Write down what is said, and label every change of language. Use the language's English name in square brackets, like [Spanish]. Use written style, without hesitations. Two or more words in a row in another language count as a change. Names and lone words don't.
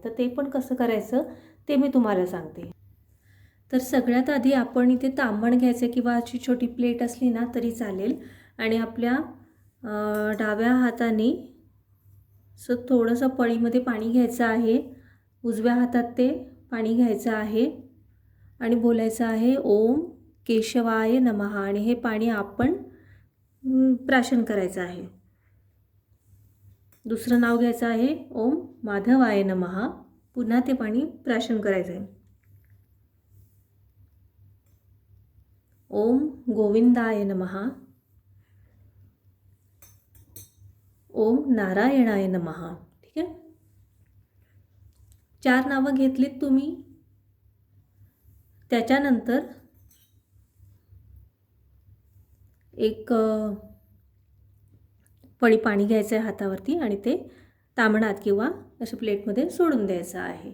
[Marathi] तर ते पण कसं करायचं ते मी तुम्हाला सांगते. तर सगळ्यात आधी आपण इथे तांबण घ्यायचं किंवा अशी छोटी प्लेट असली ना तरी चालेल. आणि आपल्या डाव्या हाताने थोडंसं पळीमध्ये पाणी घ्यायचं आहे. उजव्या हातात ते पाणी घ्यायचं आहे आणि बोलायचं आहे [Sanskrit] ओम केशवाय नमः. [Marathi] आणि हे पाणी आपण प्राशन करायचं आहे. दुसरं नाव घ्यायचं आहे [Sanskrit] ओम माधवाय नमः. [Marathi] पुन्हा ते पाणी प्राशन करायचं आहे. [Sanskrit] ओम गोविंदाय नमः. ओम नारायणाय नमः. [Marathi] ठीक आहे. 4 नावं घेतलीत तुम्ही. त्याच्यानंतर एक पळी पाणी घ्यायचं आहे हातावरती आणि ते तांबणात किंवा अशा प्लेटमध्ये सोडून द्यायचं आहे.